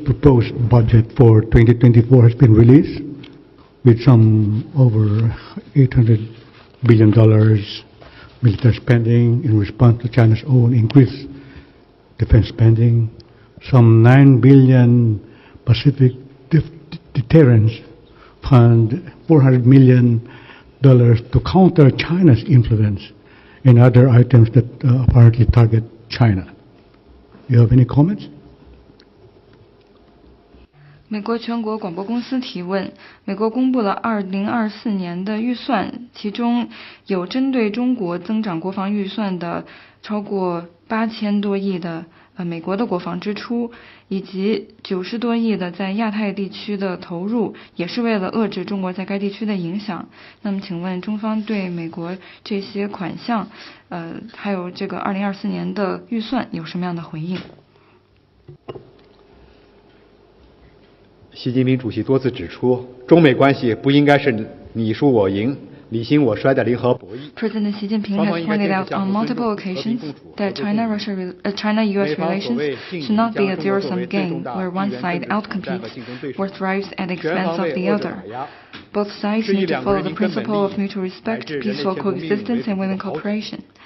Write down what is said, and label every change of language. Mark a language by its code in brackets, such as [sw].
[en] proposed budget for 2024 has been released with some over $800 billion military spending in response to China's own increased defense spending, some $9 billion Pacific Deterrence Fund, $400 million to counter China's influence, and other items that apparently target China. Do you have any comments? [zh] 美国全国广播公司提问：美国公布了2024年的预算，其中有针对中国增长国防预算的超过8000多亿的美国的国防支出，以及90多亿的在亚太地区的投入，也是为了遏制中国在该地区的影响。那么，请问中方对美国这些款项，还有这个2024年的预算有什么样的回应？习近平主席多次指出，中美关系不应该是你输我赢、你兴我衰的零和博弈。 [en] President Xi Jinping has pointed out on multiple occasions that China-U.S. relations should not be a zero-sum game where one side outcompetes or thrives at the expense of the other. Both sides need to follow the principle of mutual respect, peaceful coexistence, and willing cooperation.